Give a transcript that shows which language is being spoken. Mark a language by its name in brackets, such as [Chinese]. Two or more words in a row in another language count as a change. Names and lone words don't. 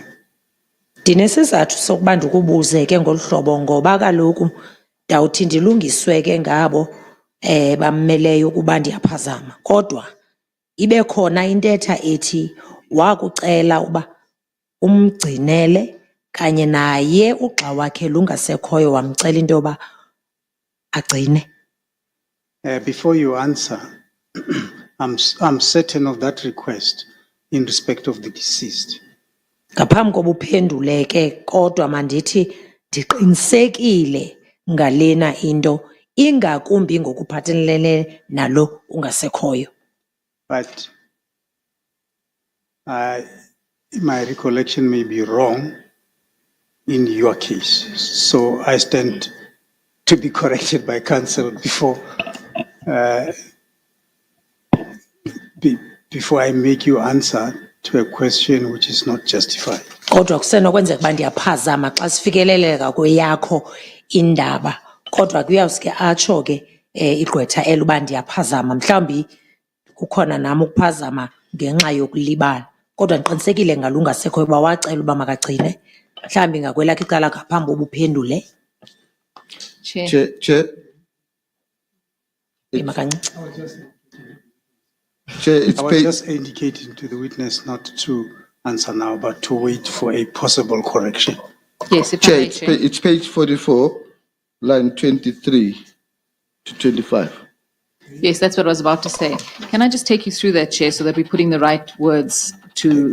[Xhosa] Ndinesizathu sokuba ndikubuze ke ngolu hlobo ngoba kaloku ndawuthi ndilungiswe ke ngabo bammeleyo ukuba ndiyaphazama kodwa ibe khona intetha ethi wakucela uba umgcinele kanye naye ugxa wakhe lungasekhoyo wamcela into yoba agcine. [English] Before you answer, I'm certain of that request in respect of the deceased. [Xhosa] Ngaphambi koba uphendule ke kodwa mandithi ndiqinisekile ngalena into ingakumbi ngokuphathelene nalo ungasekhoyo. [English] But my recollection may be wrong in your case. So I stand to be corrected by counsel before I make you answer to a question which is not justified. [Xhosa] Kodwa kusenokwenzeka uba ndiyaphazama xa sifikeleleka kweyakho indaba kodwa kuyawuske atsho ke igqwetha uba ndiyaphazama mhlawumbi kukhona nam ukuphazama ngenxa yokulibala kodwa ndiqinisekile ngalungasekhoyo uba wacela uba makagcine mhlawumbi ngakwelakho icala ngaphambi koba uphendule. [English] Chair. [Xhosa] Ima kancinci. [English] Chair, it's I was page, just indicating to the witness not to answer now, but to wait for a possible correction. Yes, if I Chair, may, it's, Chair. it's page 44, line 23 to 25. Yes, that's what I was about to say. Can I just take you through that, Chair, so that we're putting the right words to the